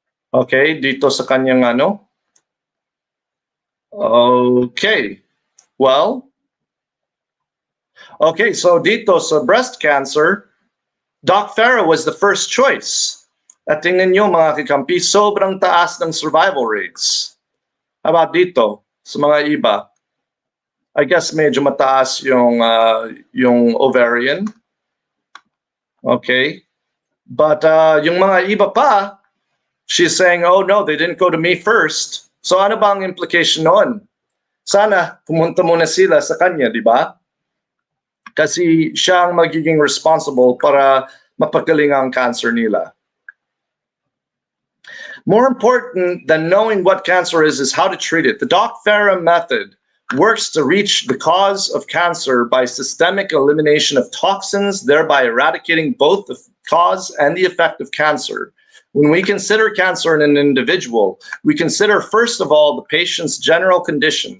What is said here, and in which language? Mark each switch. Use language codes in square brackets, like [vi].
[en] Okay, [tl] dito sa kanyang ano. [en] Okay, well, okay, so dito sa breast cancer, Doc Farrah was the first choice. [tl] At tingnan nyo mga kakampi, sobrang taas ng survival rates. [en] How about [tl] dito, sa mga iba? [en] I guess [tl] medyo mataas yung ovarian. Okay. [en] But [tl] yung mga iba pa, [en] she's saying, oh no, they didn't go to me first. [tl] So ano ba ang implication noon? Sana pumunta muna sila sa kanya, di ba? Kasi siya ang magiging responsible para mapagaling ang cancer nila. [en] More important than knowing what cancer is how to treat it. The Doc Farrah method works to reach the cause of cancer by systemic elimination of toxins, thereby eradicating both the cause and the effect of cancer. When we consider cancer in an individual, we consider first of all the patient's general condition.